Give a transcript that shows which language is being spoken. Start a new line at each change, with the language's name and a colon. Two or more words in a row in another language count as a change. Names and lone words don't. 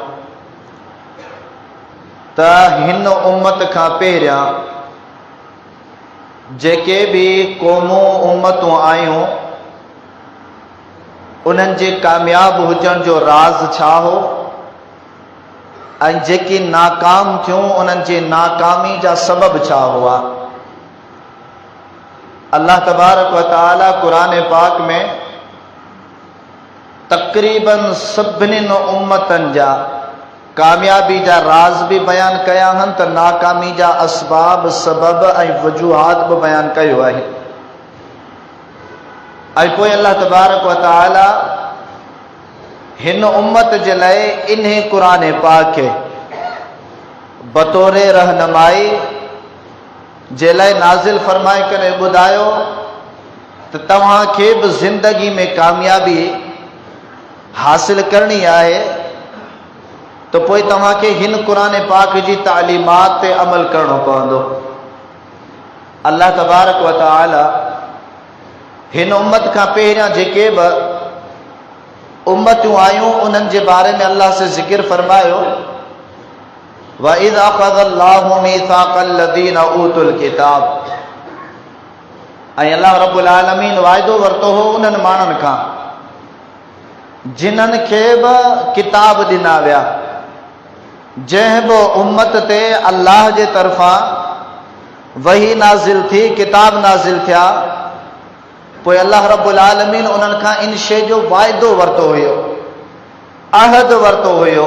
Sindhi: त हिन उम्मत खां पहिरियां जेके भी क़ौमूं उम्मतूं आयूं उन्हनि जे कामयाब हुजण जो राज़ छा हो ऐं जेकी नाकाम थियूं उन्हनि जे नाकामी जा सबब छा हुआ।
Arabic: الله تبارك وتعالى
Sindhi: कुरान पाक में तक़रीबन सभिनीनि उम्मतनि जा कामयाबी जा राज़ भी बयान कया आहिनि त नाकामी जा असबाब सबब ऐं वजूहात भी बयान कयो आहे। ऐं पोइ
Arabic: الله تبارك وتعالى
Sindhi: हिन उम्मत जे लाइ इन्हें कुरान पाक खे बतौर रहनुमाई जे लाइ नाज़िल फरमाए करे ॿुधायो त तव्हांखे बि ज़िंदगी में कामयाबी हासिल करणी आहे तो पोइ तव्हांखे हिन कुरान पाक जी तालीमात ते अमल करणो पवंदो।
Arabic: الله تبارك وتعالى
Sindhi: हिन उम्मत खां पहिरियां जेके बि उम्मतूं आयूं उन्हनि जे बारे में अल्लाह से ज़िक्र फरमायो
Arabic: وإذ أخذ الله ميثاق الذين أوتوا الكتاب.
Sindhi: ऐं
Arabic: الله رب العالمين
Sindhi: वाइदो वरितो हो उन्हनि माण्हुनि खां जिन्हनि खे बि किताब ॾिना विया, जंहिं बि उम्मत ते अल्लाह जे तरफ़ां वही नाज़िल थी, किताब नाज़िल थिया, पोइ
Arabic: الله رب العالمين
Sindhi: उन्हनि खां इन शइ जो वाइदो वरितो हुयो, अहद वरितो हुयो।